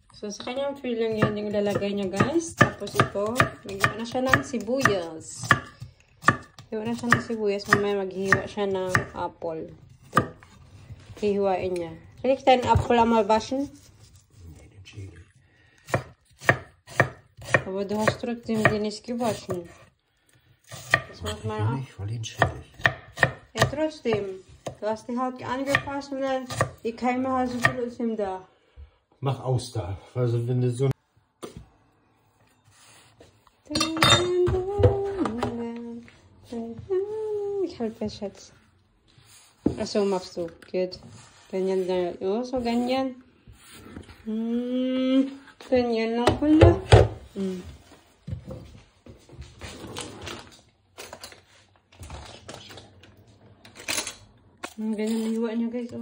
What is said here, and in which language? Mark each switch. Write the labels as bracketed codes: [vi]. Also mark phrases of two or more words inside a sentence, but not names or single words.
[tl] So, sa kanyang filling yan yung ilalagay niya, guys. Tapos ito, nagyan na siya ng sibuyas. Hiwa na siya ng sibuyas. Mamaya maghiwa siya ng apple. Ito. Hihiwain niya. [de] Soll ich deinen Apfel einmal waschen? Nee, den Schädel. Aber du hast trotzdem den nicht gewaschen. Das macht man auch. Ich will den Schädel. Ja, trotzdem. Du hast die Haut angepasst und dann die Keime hast du trotzdem da. Mach aus da. Also wenn du so... Ich halte fest, Schatz. Achso, machst du. Gut. [tl] Ganyan na. Oh, so ganyan. Ganyan lang pala. Ganyan na hiwa niya, guys.